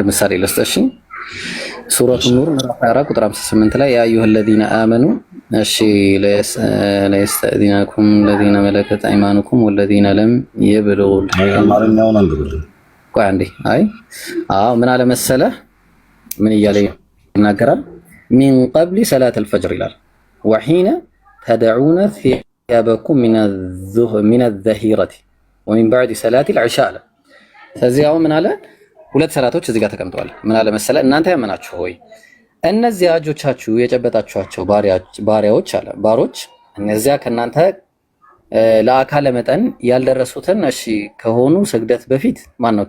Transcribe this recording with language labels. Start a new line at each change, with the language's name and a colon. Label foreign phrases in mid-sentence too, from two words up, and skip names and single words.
Amharic: ምሳሌ ልስጥሽ። ሱረቱ ኑር ምዕራፍ 4 ቁጥር 58 ላይ
Arabic: يا أيها الذين آمنوا እሺ ليستأذنكم الذين ملكت أيمانكم والذين لم يبلغوا
Amharic: አማርኛውን አንብብልኝ። ቆይ አንዴ። ምን አለ መሰለህ፣ ምን እያለ ይናገራል?
Arabic: من قبل صلاة الفجر ይላል وحين تدعون ثيابكم من الظهيرة ومن بعد صلاة العشاء።
Amharic: ስለዚህ አሁን ምን አለ? ሁለት ሰላቶች እዚህ ጋር ተቀምጠዋል። ምን አለ መሰለ፣ እናንተ ያመናችሁ ሆይ እነዚያ እጆቻችሁ የጨበጣችኋቸው ባሪያዎች አለ ባሮች፣ እነዚያ ከናንተ ለአካለ መጠን ያልደረሱትን እሺ ከሆኑ ስግደት በፊት ማን ነው?